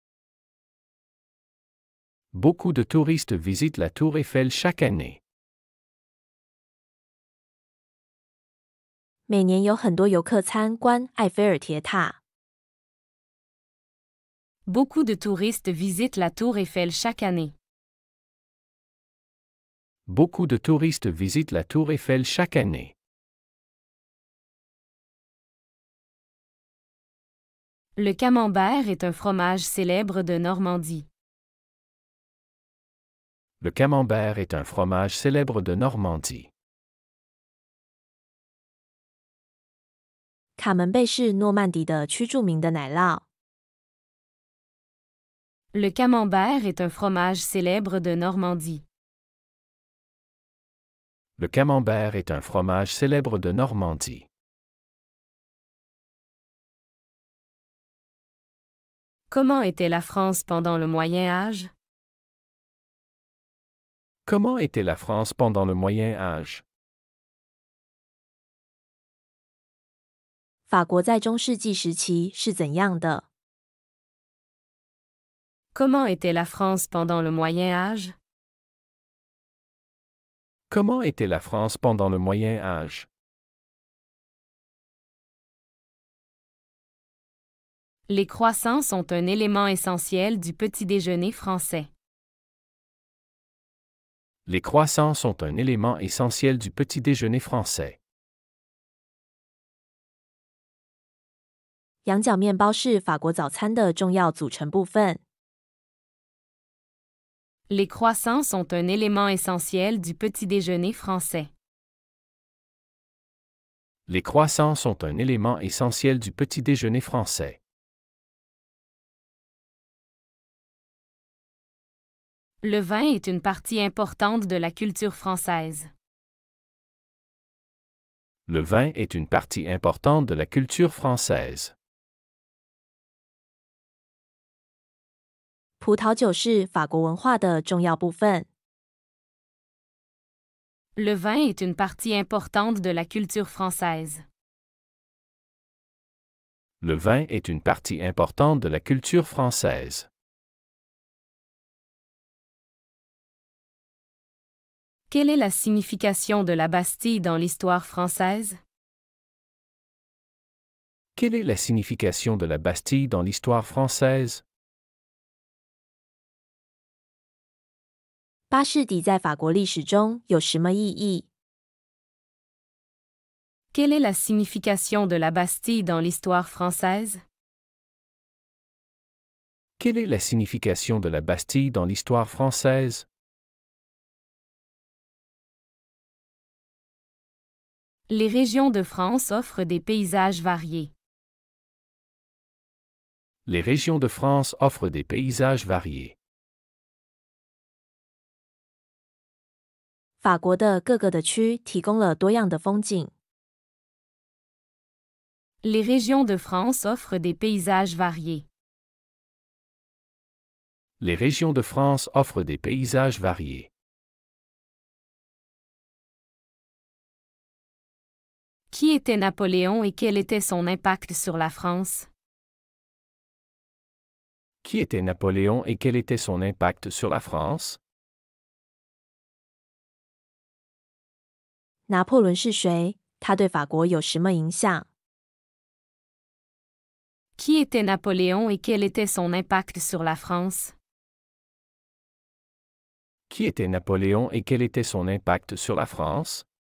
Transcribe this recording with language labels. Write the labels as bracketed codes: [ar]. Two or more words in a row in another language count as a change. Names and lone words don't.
[fr] Beaucoup de touristes visitent la Tour Eiffel chaque année. [zh] 每年有很多游客参观埃菲尔铁塔。 [fr] Beaucoup de touristes visitent la Tour Eiffel chaque année. Beaucoup de touristes visitent la Tour Eiffel chaque année. Le camembert est un fromage célèbre de Normandie. Le camembert est un fromage célèbre de Normandie. [zh] 卡门贝是诺曼底的区著名的奶酪。 [fr] Le camembert est un fromage célèbre de Normandie. Le camembert est un fromage célèbre de Normandie. Comment était la France pendant le Moyen Âge? Comment était la France pendant le Moyen Âge? [zh] 法国在中世纪时期是怎样的？ [fr] Comment était la France pendant le Moyen Âge? Comment était la France pendant le Moyen Âge? Les croissants sont un élément essentiel du petit déjeuner français. Les croissants sont un élément essentiel du petit déjeuner français. [zh] 羊角面包是法国早餐的重要组成部分。 [fr] Les croissants sont un élément essentiel du petit déjeuner français. Les croissants sont un élément essentiel du petit déjeuner français. Le vin est une partie importante de la culture française. Le vin est une partie importante de la culture française. [zh] 葡萄酒是法国文化的重要部分。 [fr] Le vin est une partie importante de la culture française. Le vin est une partie importante de la culture française. Quelle est la signification de la Bastille dans l'histoire française? Quelle est la signification de la Bastille dans l'histoire française? [zh] 巴士底在法国历史中有什么意义？ [fr] Quelle est la signification de la Bastille dans l'histoire française? Quelle est la signification de la Bastille dans l'histoire française? Les régions de France offrent des paysages variés. Les régions de France offrent des paysages variés. [zh] 法国的各个的区提供了多样的风景。 [fr] Les régions de France offrent des paysages variés. Les régions de France offrent des paysages variés. Qui était Napoléon et quel était son impact sur la France? Qui était Napoléon et quel était son impact sur la France? [zh] 拿破仑是谁？他对法国有什么影响？ [fr] Qui était Napoléon et quel était son impact sur la France? Qui était Napoléon et quel était son impact sur la France?